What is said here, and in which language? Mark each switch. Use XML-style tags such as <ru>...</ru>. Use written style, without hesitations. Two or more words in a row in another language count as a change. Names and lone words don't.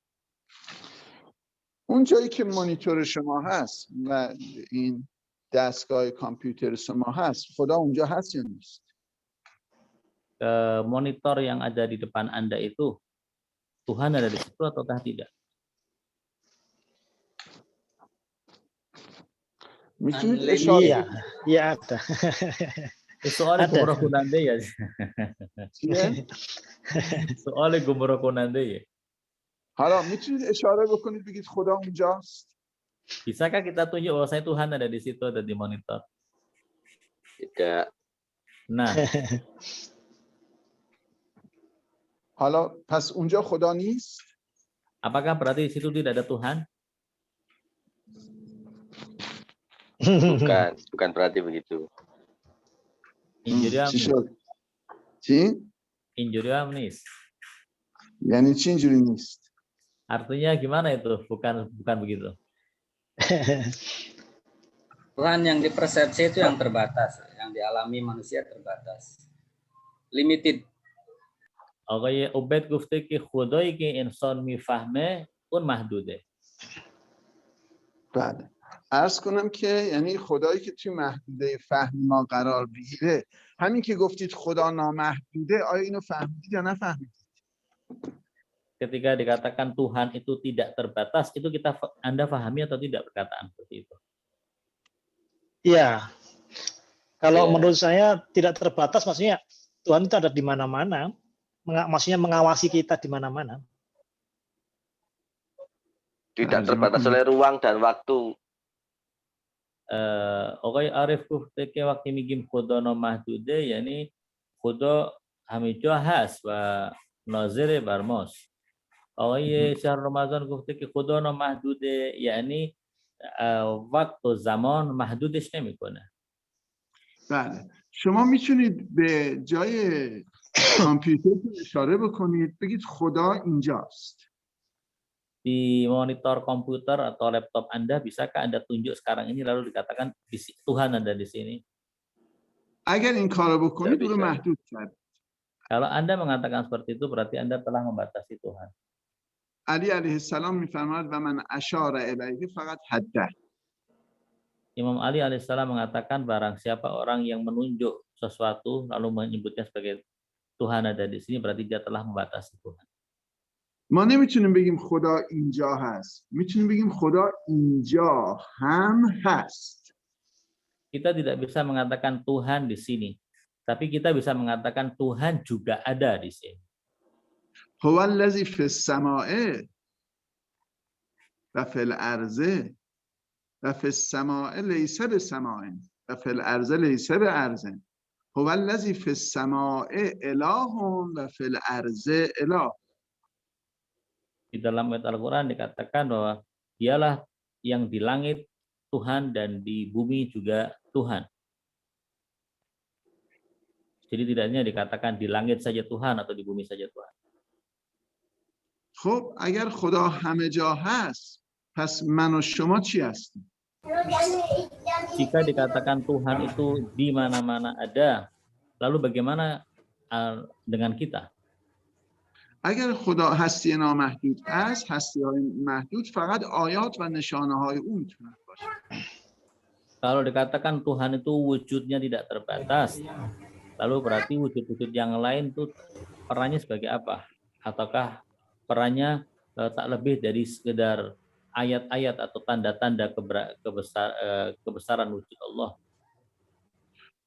<fa>اون جایی که مانیتور شما هست و این دستگاه کامپیوتر شما هست خدا اونجا هست یا نیست؟</fa> <id>Monitor yang ada di depan Anda itu Tuhan ada di situ ataukah tidak?</id> <fa>میتونید Unlimited. اشاره</fa> <id>Iya, iya ada. Soalnya Ada. gumroh kunande ya.</id> <fa>چیه؟</fa> <id>Soalnya gumroh kunande ya.</id> <fa>حالا میتونید اشاره بکنید بگید خدا اونجاست؟</fa> <id>Bisakah kita tunjuk bahwa saya Tuhan ada di situ, ada di monitor? Tidak. Nah,</id> <fa>حالا پس اونجا خدا نیست؟</fa> <id>apakah berarti di situ tidak ada Tuhan? Bukan berarti begitu. Injuriam,</id> <fa>چی شد؟ چی؟ injuriam nis. یعنی چی اینجوری نیست؟</fa> <id>Artinya gimana itu? Bukan begitu. Tuhan yang dipersepsi itu yang terbatas, yang dialami manusia terbatas. Limited.</id> <fa>آقای عبید گفته که خدایی که انسان میفهمه اون محدوده. بله. عرض کنم که یعنی خدایی که توی محدوده فهم ما قرار بگیره همین که گفتید خدا نامحدوده آیا اینو فهمیدید یا نفهمیدید؟</fa> <id>Ketika dikatakan Tuhan itu tidak terbatas, itu Anda pahami atau tidak perkataan seperti itu? Iya. Kalau Iya. menurut saya tidak terbatas, maksudnya Tuhan itu ada di mana-mana, maksudnya mengawasi kita di mana-mana. Tidak terbatas oleh ruang dan waktu.</id> <fa>آقای عارف گفته که وقتی میگیم خدا نامحدوده یعنی خدا همه جا هست و ناظر بر ماست. آقای شهر رمضان گفته که خدا نامحدوده یعنی وقت و زمان محدودش نمیکنه. بله. شما میتونید به جای کامپیوتر اشاره بکنید بگید خدا اینجاست.</fa> <id>Di monitor komputer atau laptop Anda, bisakah Anda tunjuk sekarang ini lalu dikatakan Tuhan ada di sini?</id> <fa>اگر این کارو بکنید</fa> <id>Tidak</id> <fa>رو</fa> <id>bisa.</id> <fa>محدود کرد.</fa> <id>Kalau Anda mengatakan seperti itu berarti Anda telah membatasi Tuhan.</id> <fa>علی علیه السلام میفرماید</fa> <ar>و من اشار الیه فقط حده.</ar> <id>Imam Ali alaihissalam mengatakan barang siapa orang yang menunjuk sesuatu lalu menyebutnya sebagai Tuhan ada di sini berarti dia telah membatasi Tuhan.</id> <fa>ما نمیتونیم بگیم خدا اینجا هست. میتونیم بگیم خدا اینجا هم هست.</fa> <id>Kita tidak bisa mengatakan Tuhan di sini, tapi kita bisa mengatakan Tuhan juga ada di sini.</id> <ar>هو الذی فی السماء و فی الارض و فی السماء لیس بسماء و فی الارض لیس بارض هو الذی فی السماء اله و فی الارض اله.</ar> <id>Di dalam ayat Al-Quran dikatakan bahwa dialah yang di langit Tuhan dan di bumi juga Tuhan. Jadi tidak hanya dikatakan di langit saja Tuhan atau di bumi saja Tuhan.</id> <fa>خب اگر خدا همه جا هست پس من و شما چی هستیم؟</fa> <id>Jika dikatakan Tuhan itu di mana-mana ada, lalu bagaimana dengan kita?</id> <fa>اگر خدا هستی نامحدود است هستی های محدود فقط آیات و نشانه های او میتونن باشه.</fa> <id>Kalau dikatakan Tuhan itu wujudnya tidak terbatas, lalu berarti wujud-wujud yang lain itu perannya sebagai apa? Ataukah perannya tak lebih dari sekedar ayat-ayat atau tanda-tanda kebesaran wujud Allah?</id>